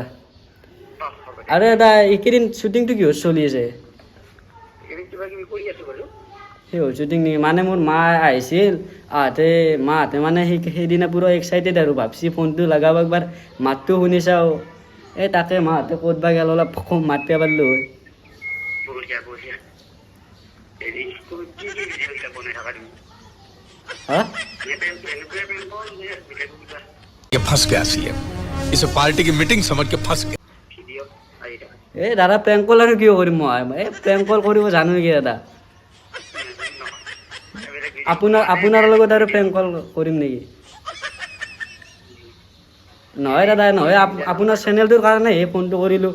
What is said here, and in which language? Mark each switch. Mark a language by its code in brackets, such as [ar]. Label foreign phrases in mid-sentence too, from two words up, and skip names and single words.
[as] আৰু দাদা এইকেইদিন শ্বুটিংটো কিহত চলি আছে? সেই হ'ল শ্বুটিং নেকি? মানে মোৰ মা আহিছিল, মাহঁতে মানে সেইদিনা পুৰা এক্সাইটেড আৰু ভাবছি ফোনটো লগাব, একবাৰ মাতটো শুনি চাওঁ। এই তাকে মাহঁতে ক'ত বা গ'ল, অলপ মাতিব পাৰিলোঁ হয়। [hi] ये फंस गया सीएम, इसे पार्टी की मीटिंग समझ के फंस गया। [as] এই দাদা [en] prank call [as] আৰু কিয় কৰিম মই? এই [en] prank call [as] কৰিব জানো নেকি দাদা? আপোনাৰ লগত আৰু [en] prank call [as] কৰিম নেকি? নহয় দাদা, নহয়, আপোনাৰ চেনেলটোৰ কাৰণে সেই ফোনটো কৰিলোঁ।